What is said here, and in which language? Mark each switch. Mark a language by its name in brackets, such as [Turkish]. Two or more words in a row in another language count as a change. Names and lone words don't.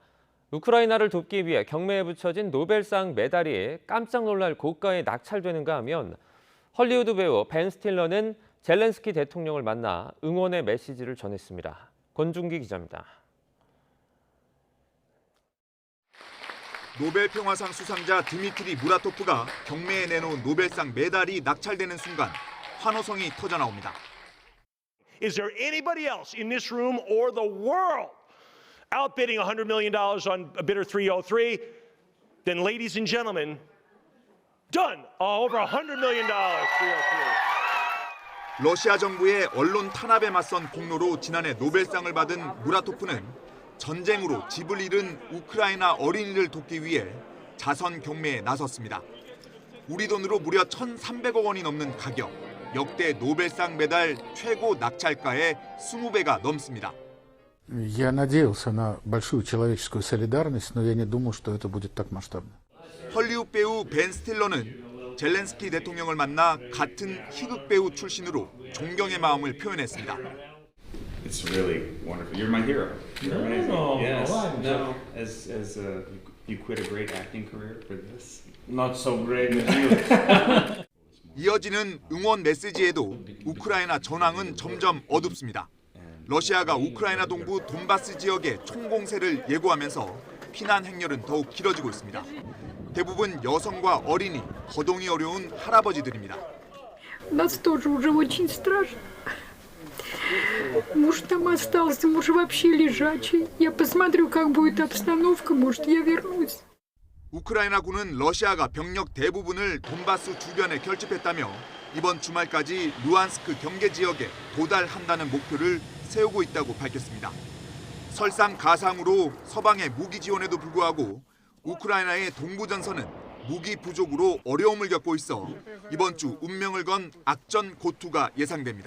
[Korean] 우크라이나를 돕기 위해 경매에 붙여진 노벨상 메달이 깜짝 놀랄 고가에 낙찰되는가 하면 헐리우드 배우 벤 스틸러는 젤렌스키 대통령을 만나 응원의 메시지를 전했습니다. 권중기 기자입니다. 노벨 평화상 수상자 드미트리 무라토프가 경매에 내놓은 노벨상 메달이 낙찰되는 순간 환호성이 터져나옵니다. [English] Is there anybody else in this room or the world outbidding $100 million on bidder 303? Then, ladies and gentlemen, done. Over $100 million, 303. [Korean] 러시아 정부의 언론 탄압에 맞선 공로로 지난해 노벨상을 받은 무라토프는 전쟁으로 집을 잃은 우크라이나 어린이를 돕기 위해 자선 경매에 나섰습니다. 우리 돈으로 무려 1,300억 원이 넘는 가격, 역대 노벨상 메달 최고 낙찰가의 20배가 넘습니다. [Russian] Я надеялся на большую человеческую солидарность, но я не думал, что это будет так масштабно. [Korean] 헐리우드 배우 벤 스틸러는 젤렌스키 대통령을 만나 같은 희극 배우 출신으로 존경의 마음을 표현했습니다. [English] It's really wonderful. You're my hero. You're amazing. No, Yes. no. As you quit a great acting career for this. Not so great as you. [Korean] 이어지는 응원 메시지에도 우크라이나 전황은 점점 어둡습니다. 러시아가 우크라이나 동부 돈바스 지역의 총공세를 예고하면서 피난 행렬은 더욱 길어지고 있습니다. 대부분 여성과 어린이, 거동이 어려운 할아버지들입니다. [Russian] Нас тоже уже очень страшно. Муж там остался, муж вообще лежачий. Я посмотрю, как будет обстановка, может, я вернусь. [Korean] 우크라이나군은 러시아가 병력 대부분을 돈바스 주변에 결집했다며 이번 주말까지 루안스크 경계 지역에 도달한다는 목표를 세우고 있다고 밝혔습니다. 설상가상으로 서방의 무기 지원에도 불구하고 우크라이나의 동부 전선은 무기 부족으로 어려움을 겪고 있어 이번 주 운명을 건 악전 고투가 예상됩니다.